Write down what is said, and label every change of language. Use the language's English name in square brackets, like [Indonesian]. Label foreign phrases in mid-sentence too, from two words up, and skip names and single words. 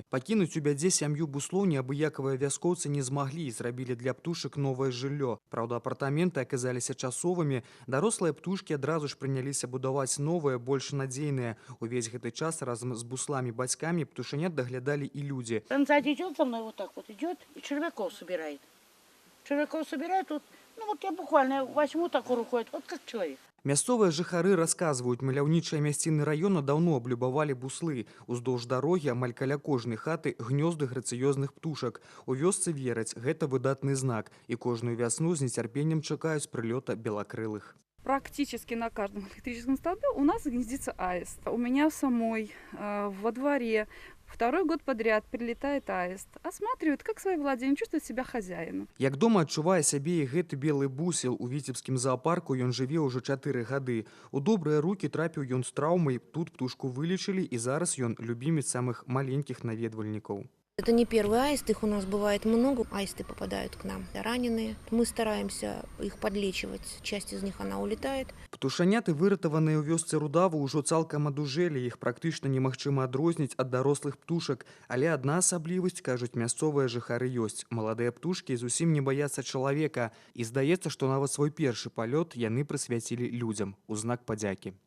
[Belarusian] Пакінуць у бядзе сям'ю буслоў неабыякавыя вяскоўцы не змаглі і зрабілі для птушак новае жыллё. Праўда, апартаменты аказаліся часовымі. Дарослыя птушкі адразу ж прыняліся будаваць новыя, больш надзейныя. Увесь гэты час разом с буслами-батьками птушанят доглядали и люди. [Russian] Он сзади идет за мной, вот так вот идет, и червяков собирает. Червяков собирает, вот, ну вот я буквально возьму такую рукой, вот как человек. [Belarusian] Мясцовыя жыхары расказваюць, маляўнічыя мясціны раёна даўно аблюбавалі буслы. Уздоўж дарогі амаль каля кожнай хаты гнёзды грацыёзных птушак. У вёсцы вераць, гэта выдатны знак, і кожную вясну з нецярпеннем чакаюць прылёта белакрылых. [Russian] Практически на каждом электрическом столбе у нас гнездится аист. У меня самой во дворе второй год подряд прилетает аист. Осматривает, как свои владения, чувствует себя хозяином. [Belarusian] Як дома адчувае сябе і гэты белы бусел. У віцебскім зоапарку ён жыве ўжо 4 гады. У добрыя рукі трапіў ён з траўмай, тут птушку вылечылі, і зараз ён любімец самых маленькіх наведвальнікаў. [Russian] Это не первый аист, их у нас бывает много. Аисты попадают к нам раненые. Мы стараемся их подлечивать. Часть из них она улетает. [Belarusian] Птушаняты, выратаваныя ў вёсцы Рудаву, ўжо цалкам адужэлі. Іх практычна немагчыма адрозніць ад дарослых птушак. Але адна асаблівасць, кажуць мясцовыя жыхары, ёсць. Маладыя птушкі зусім не баяцца чалавека. І здаецца, што нават свой першы палёт яны прысвяцілі людзям у знак падзякі.